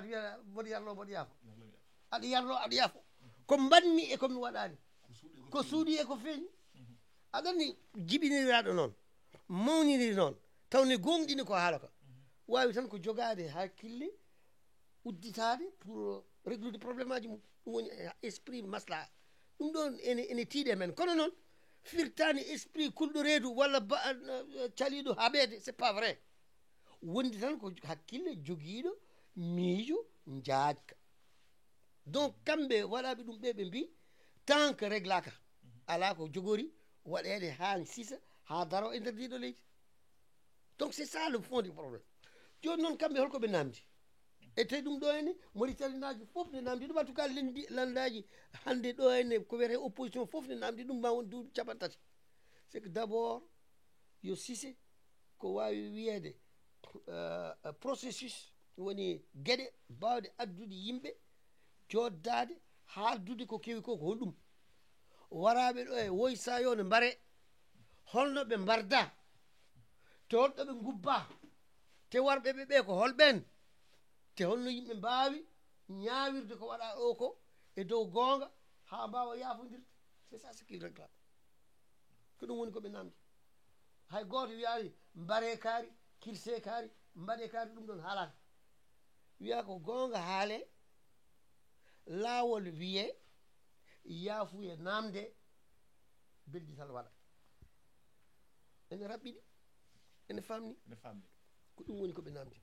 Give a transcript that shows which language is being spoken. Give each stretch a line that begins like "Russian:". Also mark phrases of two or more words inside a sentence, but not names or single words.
Fula: wiya mboɗo yarlo mboɗo yaafo aɗa yarlo aɗa yaafo ko mbanmi e komi waɗani ko suuɗi e ko feeñi aɗa andi jiɓiniraɗo noon mawniri noon tawne gonɗini ko haala ka wawi tan ko jogade hakkille udditade pour réglude probléme aji mum ɗum woni esprit maslaha ɗum ɗon ene tiiɗe men kono noon firtani esprit kulɗo reedu walla caliɗo haɓede
French: c'est pas
Fula: vrai wondi tan ko hakkille joguiɗo miijo jaajka donc kamɓe waɗaɓe ɗum ɓe mbi
French: tant que
Fula: réglaka ala ko jogori waɗede ha sisa ha daro e nder ndiɗo leydi
French: donc c'est ça le fond du problème
Fula: joni noon kamɓe holko ɓe namdi e tawi ɗum ɗo henne mauritaninaji fof ne namdi ɗum
French: en tout cas
Fula: landaji hande ɗo henne ko wiyete opposition fof ne namdi ɗum ma won duuɓi capantati
French: c'est que d' abord
Fula: yo sise ko wawi wiyede processus woni gueɗe bawɗe addude yimɓe joddade haaldude ko kewi ko holɗum waraɓe ɗo e woy sayo ne mbare holno ɓe mbarda te holɗo ɓe gubba te warɓe ɓe ko holɓen te holno yimɓe mbawi ñawirde ko waɗa ɗo ko e dow gonga ha mbawa yafodirde
French: c'est ça ce qu'il réclame
Fula: ko ɗum woni koɓe namdi hay goto wiyani mbare kaari kirse kaari mbaɗe kaari ɗum ɗon haalaka wiya ko gonga haale laawol wiye yaafuye namde beldital waɗa ene raɓɓiɗi ene famni ko ɗum woni koɓe namdi